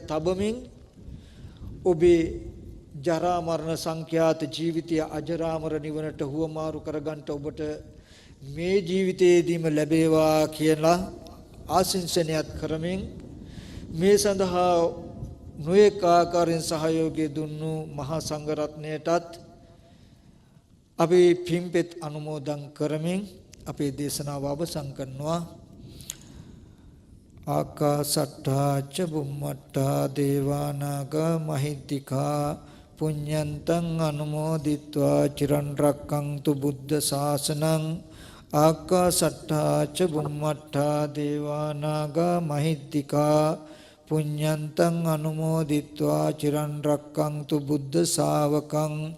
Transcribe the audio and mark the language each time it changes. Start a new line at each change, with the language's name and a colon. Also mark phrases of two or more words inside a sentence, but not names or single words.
Sinhala: තබමින් ඔබේ ජරා මරණ සංඛ්‍යාත ජීවිතය අජරාමර නිවනට හුවමාරු කරගන්න ඔබට මේ ජීවිතයේදීම ලැබේවා කියලා ආශිංසනයත් කරමින් මේ සඳහා නොඑක ආකාරයෙන් සහයෝගය දුන්නු මහා සංඝරත්නයටත් අපි පින්පෙත් අනුමෝදන් කරමින් අපේ දේශනාව අවසන් කරනවා.
Pali: ආකාසට්ඨා ච බුම්මට්ඨා දේවානාගා මහිද්దికා පුඤ්ඤන්තං අනුමෝදිත්වා චිරන් රැක්කන්තු බුද්ධ ශාසනං. ආකාසට්ඨා ච බුම්මට්ඨා දේවානාගා මහිද්దికා පුඤ්ඤන්තං අනුමෝදිත්වා චිරන් රැක්කන්තු බුද්ධ ශාවකං.